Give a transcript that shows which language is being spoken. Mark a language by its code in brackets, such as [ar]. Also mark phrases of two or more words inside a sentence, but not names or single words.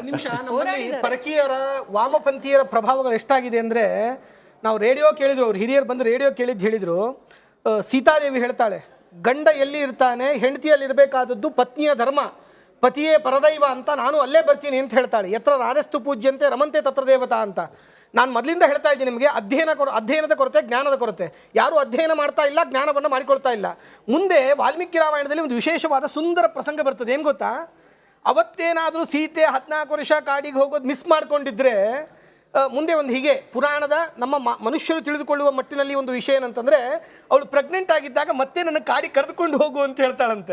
[kn] ಪರಕೀಯರ ವಾಮಪಂಥೀಯರ ಪ್ರಭಾವಗಳು ಎಷ್ಟಾಗಿದೆ ಅಂದ್ರೆ, ನಾವು ರೇಡಿಯೋ ಕೇಳಿದ್ರು, ಅವ್ರು ಹಿರಿಯರು ಬಂದು ರೇಡಿಯೋ ಹೇಳಿದ್ರು, ಸೀತಾದೇವಿ ಹೇಳ್ತಾಳೆ, ಗಂಡ ಎಲ್ಲಿ ಇರ್ತಾನೆ, ಹೆಂಡತಿಯಲ್ಲಿ ಇರಬೇಕಾದದ್ದು ಪತ್ನಿಯ ಧರ್ಮ, ಪತಿಯೇ ಪರದೈವ ಅಂತ, ನಾನು ಅಲ್ಲೇ ಬರ್ತೀನಿ ಅಂತ ಹೇಳ್ತಾಳೆ. [sa] ಯತ್ರ ರಾರಸ್ತು ಪೂಜ್ಯಂತೆ ರಮಂತೆ ತತ್ರ ದೇವತಾ ಅಂತ. [kn] ನಾನು ಮೊದಲಿಂದ ಹೇಳ್ತಾ ಇದ್ದೀನಿ ನಿಮಗೆ, ಅಧ್ಯಯನದ ಕೊರತೆ, ಜ್ಞಾನದ ಕೊರತೆ. ಯಾರೂ ಅಧ್ಯಯನ ಮಾಡ್ತಾ ಇಲ್ಲ, ಜ್ಞಾನವನ್ನು ಮಾಡಿಕೊಳ್ತಾ ಇಲ್ಲ. ಮುಂದೆ ವಾಲ್ಮೀಕಿ ರಾಮಾಯಣದಲ್ಲಿ ಒಂದು ವಿಶೇಷವಾದ ಸುಂದರ ಪ್ರಸಂಗ ಬರ್ತದೆ. ಏನು ಗೊತ್ತಾ? ಅವತ್ತೇನಾದರೂ ಸೀತೆ 14 ವರ್ಷ ಕಾಡಿಗೆ ಹೋಗೋದು ಮಿಸ್ ಮಾಡ್ಕೊಂಡಿದ್ರೆ, ಮುಂದೆ ಒಂದು ಹೀಗೆ ಪುರಾಣದ ನಮ್ಮ ಮನುಷ್ಯರು ತಿಳಿದುಕೊಳ್ಳುವ ಮಟ್ಟಿನಲ್ಲಿ ಒಂದು ವಿಷಯ ಏನಂತಂದರೆ, ಅವಳು ಪ್ರೆಗ್ನೆಂಟ್ ಆಗಿದ್ದಾಗ ಮತ್ತೆ ನನ್ನ ಕಾಡಿಗೆ ಕರೆದುಕೊಂಡು ಹೋಗು ಅಂತ ಹೇಳ್ತಾಳಂತೆ.